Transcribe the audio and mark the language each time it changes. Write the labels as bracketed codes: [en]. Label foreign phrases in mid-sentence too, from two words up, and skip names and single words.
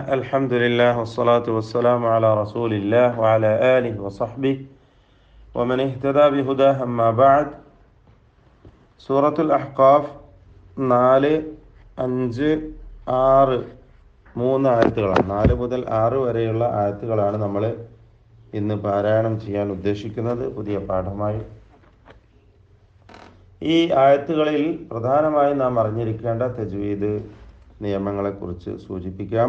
[ar] الحمد لله والصلاة والسلام على رسول الله وعلى آله وصحبه ومن اهتدى بهداه أما بعد. [ml] സൂറത്തുൽ അഹ്ഖാഫ് 4, 5, 6 മൂന്ന് ആയത്തുകളാണ്. 4 മുതൽ 6 വരെയുള്ള ആയത്തുകളാണ് നമ്മൾ ഇന്ന് പാരായണം ചെയ്യാൻ ഉദ്ദേശിക്കുന്നത് പുതിയ പാഠമായി. ഈ ആയത്തുകളിൽ പ്രധാനമായി നാം അറിഞ്ഞിരിക്കേണ്ട തജ്വീദ് നിയമങ്ങളെക്കുറിച്ച് സൂചിപ്പിക്കാം.